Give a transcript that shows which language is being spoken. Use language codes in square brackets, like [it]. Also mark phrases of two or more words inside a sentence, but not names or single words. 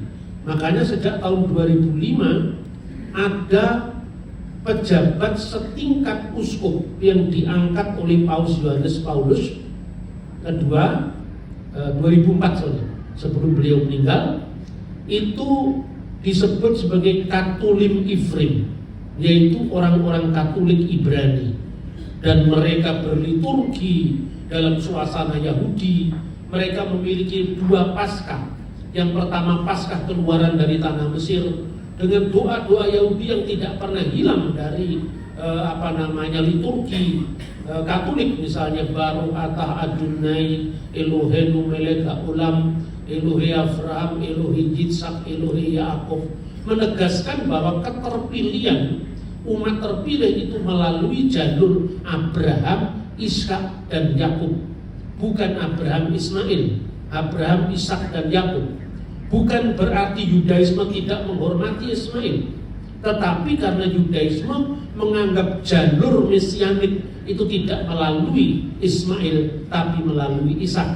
[id] Makanya sejak tahun 2005 ada pejabat setingkat uskup yang diangkat oleh Yohanes Paulus II 2004 sebelum beliau meninggal, itu disebut sebagai Katolim Ifrim, yaitu orang-orang Katolik Ibrani, dan mereka berliturgi dalam suasana Yahudi. Mereka memiliki dua Paskah. Yang pertama Paskah keluaran dari tanah Mesir dengan doa-doa Yahudi yang tidak pernah hilang dari liturgi Katolik, misalnya [he] ברוך אתה אדוני אלוהינו מלך העולם אלוהי אברהם אלוהי יצחק אלוהי יעקב, [id] menegaskan bahwa keterpilihan umat terpilih itu melalui jalur Abraham, Ishak dan Yakub, bukan Abraham Ismail, Abraham, Ishak dan Yakub. Bukan berarti Yudaisme tidak menghormati Ismail, tetapi karena Yudaisme menganggap jalur mesianik itu tidak melalui Ismail tapi melalui Ishak.